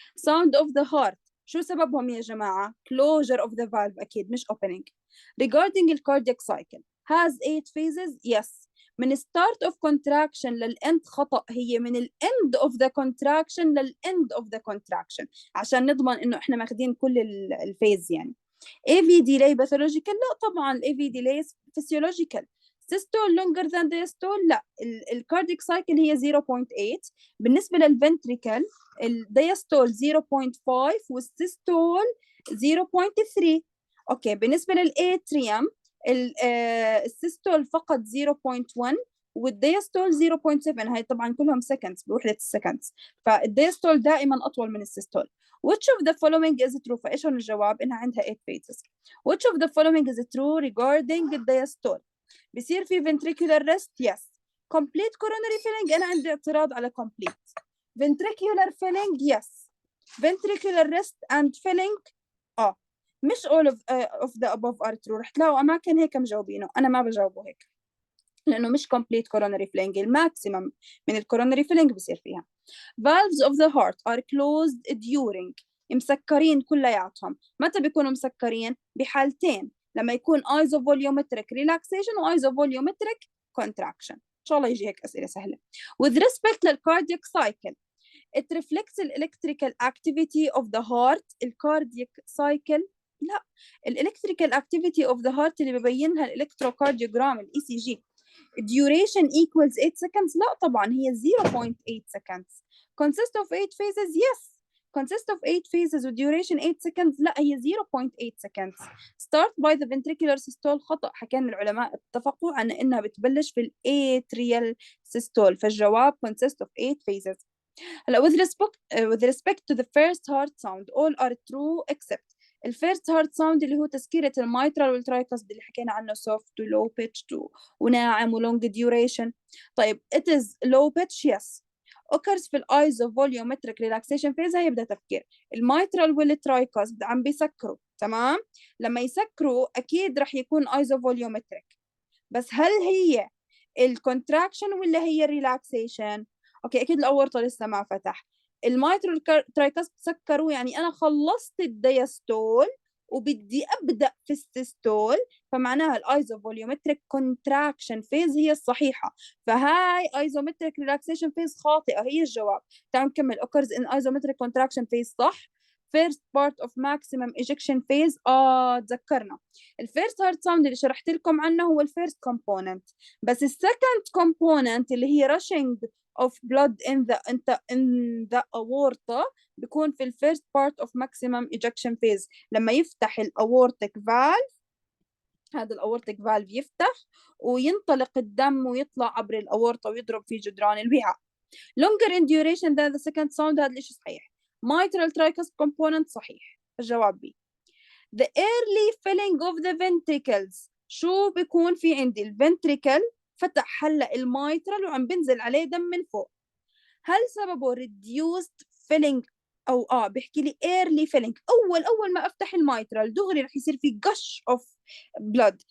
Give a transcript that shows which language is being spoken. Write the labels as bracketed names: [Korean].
[English] sound of the heart [Arabic] شو سببهم يا جماعة؟ [English] closure of the valve [Arabic] أكيد مش [English] opening. regarding the cardiac cycle has 8 phases. yes. [Arabic] من [English] start of contraction [Arabic] للend خطأ، هي من [English] end of the contraction [Arabic] للend of the contraction عشان نضمن إنه إحنا ماخدين كل الفيز يعني. [English] AV delay pathological؟ [Arabic] لا طبعا [English] ال AV delay physiological. systole longer than diastole؟ لا. الكارديك سايكل هي 0.8. [Arabic] بالنسبة للفنتريكل الدياستول 0.5 والسيستول 0.3. اوكي بالنسبة للاتريوم السيستول فقط 0.1 والدياستول 0.7. هاي طبعا كلهم سكندز بوحدة السكندز، فالدياستول دائما أطول من السيستول. [English] which of the following is true؟ [Arabic] فإيش هون الجواب؟ إنها عندها [English] 8 phases. which of the following is true regarding الدياستول؟ [Arabic] بصير في [English] ventricular rest؟ yes. complete coronary filling؟ [Arabic] أنا عندي اعتراض على [English] complete. ventricular filling؟ yes. ventricular rest and filling؟ مش all of the above are true. [Arabic] رح تلاقوا أماكن هيك مجاوبينه، أنا ما بجاوبه هيك لأنه مش [English] complete coronary filling. [Arabic] الماكسيمم من الكورونري filling بصير فيها. [English] valves of the heart are closed during؟ [Arabic] مسكرين كلياتهم. متى بيكونوا مسكرين؟ بحالتين، لما يكون isovolumetric relaxation و isovolumetric contraction. إن شاء الله يجي هيك أسئلة سهلة. [English] with respect للcardiac cycle it reflects the electrical activity of the heart. [Arabic] الكاردياك cycle لا، [English] electrical activity of the heart [Arabic] اللي ببينها الالكتروكارديوجرام الاي سي جي. [English] duration equals 8 seconds؟ [Arabic] لا طبعا هي [English] 0.8 seconds. consist of 8 phases؟ yes. consist of 8 phases و duration 8 seconds؟ [Arabic] لا هي [English] 0.8 seconds. start by the ventricular systole؟ [Arabic] خطأ، حكينا العلماء اتفقوا عن انها بتبلش في atrial systole، فالجواب [English] consist of 8 phases. [Arabic] هلا [English] with respect to the first heart sound all are true except [Arabic] الفيرست هارت ساوند اللي هو تسكيرة الميترال والترايكاسبيد اللي حكينا عنه soft و low pitch وناعم و long duration. [English] طيب it is low pitch yes. occurs في isovolumetric relaxation phase. [Arabic] هي بدها تفكير. الميترال والترايكاسبيد عم بيسكروا، تمام؟ لما يسكروا أكيد رح يكون isovolumetric، بس هل هي الكونتراكشن ولا هي الريلاكسيشن؟ اوكي اكيد الاورطه لسه ما فتح. المايترال ترايكاس سكروا، يعني انا خلصت الدياستول وبدي ابدا في السيستول، فمعناها الايزوفوليومتريك كونتراكشن فيز هي الصحيحه، فهاي ايزومتريك ريلاكسيشن فيز خاطئه هي الجواب. تعالوا نكمل. [English] occurs in isometric contraction phase صح. first part of maximum ejection phase تذكرنا. [Arabic] الفيرست هارت ساوند اللي شرحت لكم عنه هو الفيرست كومبوننت، بس السكند كومبوننت اللي هي [English] rushing of blood in the aorta [Arabic] بيكون في الفيرست بارت of maximum ejection phase، لما يفتح الاورتيك فالف. هذا الاورتيك فالف يفتح وينطلق الدم ويطلع عبر الاورطه ويضرب في جدران الوعاء. [English] longer in duration than the second sound. [Arabic] هذا الشيء صحيح. [English] mitral tricuspid component [Arabic] صحيح، الجواب [English] B. the early filling of the ventricles [Arabic] شو بيكون في عندي؟ الفنتريكل فتح هلا الميترال وعم بنزل عليه دم من فوق. هل سببه reduced filling او بيحكي لي early filling؟ اول ما افتح الميترال دغري رح يصير في [English] gush of blood.